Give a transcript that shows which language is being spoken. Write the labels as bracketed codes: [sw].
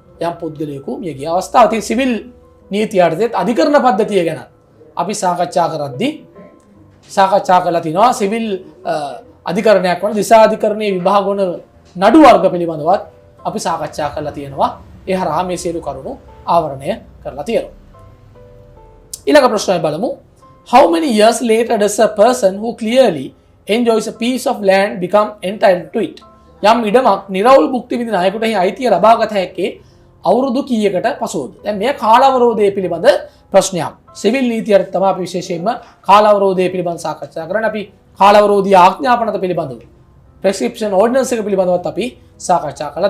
[si] යම් පුද්ගලයෙකු මියගිය අවස්ථාව. ඉතින් සිවිල් නීති යටතේත් අධිකරණ පද්ධතිය ගැන අපි සාකච්ඡා කරද්දී සාකච්ඡා කළා තිනවා සිවිල් අධිකරණයක් වන දිසා අධිකරණයේ විභාග වන නඩු වර්ග පිළිබඳවත් අපි සාකච්ඡා කරලා තියෙනවා. ඒ හරහා මේ සියලු කරුණු ආවරණය කරලා තියෙනවා. ඊළඟ ප්‍රශ්නය බලමු. [en] How many years later does a person who clearly enjoys a piece of land become entitled to it? [si] යම් ඉඩමක් නිරවුල් භුක්ති විඳින අයෙකුට එහි අයිතිය ලබාගත හැක්කේ අවුරුදු කීයකට පසුවද? දැන් මේ කාලාවරෝධය පිළිබඳ ප්‍රශ්නයක්. සිවිල් නීතියට තමයි අපි විශේෂයෙන්ම කාලාවරෝධය පිළිබඳ සාකච්ඡා කරන්නේ. අපි කාලාවරෝධී ආඥාපනත පිළිබඳව prescription ordinance එක පිළිබඳවත් අපි සාකච්ඡා කළා.